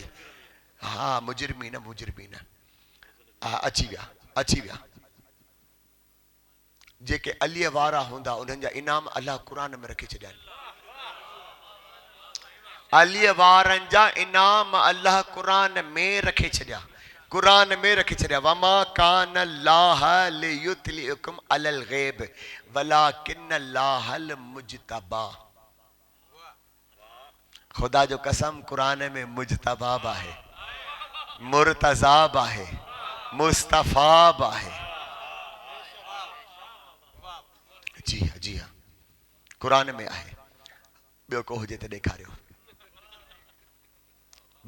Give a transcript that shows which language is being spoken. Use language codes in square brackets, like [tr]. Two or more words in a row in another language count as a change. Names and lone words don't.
[sd] हा मुजरिमीन हा अची विया। जेके अलीअ वारा हूंदा उन्हनि जा इनाम अल्लाह क़ुरान में रखी छॾिया आहिनि। अलीअ वारनि जा इनाम अल्लाह क़ुरान में रखे छॾिया, क़ुरान में रखी छॾिया। [ar] وما كان الله ليطلعكم على الغيب ولكن الله المجتبى. [sd] खुदा जो कसम क़ुरान में मुजतबाब आहे, मुर्तज़ाब आहे, मुस्तफ़ाब आहे। जी हाँ क़ुरान में आहे, ॿियो को हुजे त ॾेखारियो।